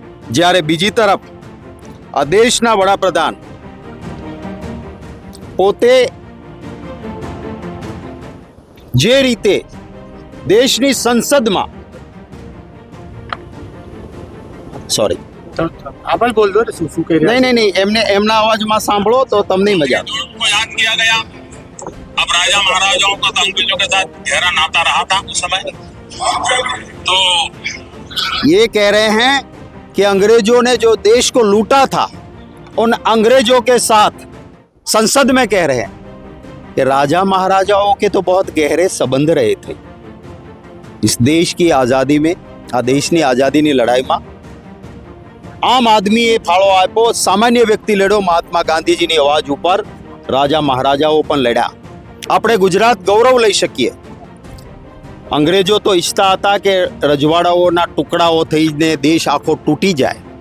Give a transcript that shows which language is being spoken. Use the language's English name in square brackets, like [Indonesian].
[Gujarati] જ્યારે બીજી તરફ આ દેશના વડાપ્રધાન પોતે જે રીતે દેશની સંસદમાં નહીં એમના અવાજમાં સાંભળો તો તમને મજા આવે. [Hindi] अब राजा महाराजाओं का तो अंग्रेजों के साथ गहरा नाता रहा था उस समय, तो ये कह रहे हैं कि अंग्रेजों ने जो देश को लूटा था उन अंग्रेजों के साथ संसद में कह रहे हैं कि राजा महाराजाओं के तो बहुत गहरे संबंध रहे थे. इस देश की आज़ादी में, [Gujarati] આ દેશની આઝાદીની લડાઈમાં આમ આદમીએ ફાળો આપ્યો, સામાન્ય વ્યક્તિ લડ્યો, મહાત્મા ગાંધીજીની અવાજ ઉપર રાજા મહારાજાઓ પણ લડ્યા. આપણે ગુજરાત ગૌરવ લઈ શકીએ. અંગ્રેજો તો ઈચ્છતા હતા કે રજવાડાઓના ટુકડાઓ થઈને દેશ આખો તૂટી જાય.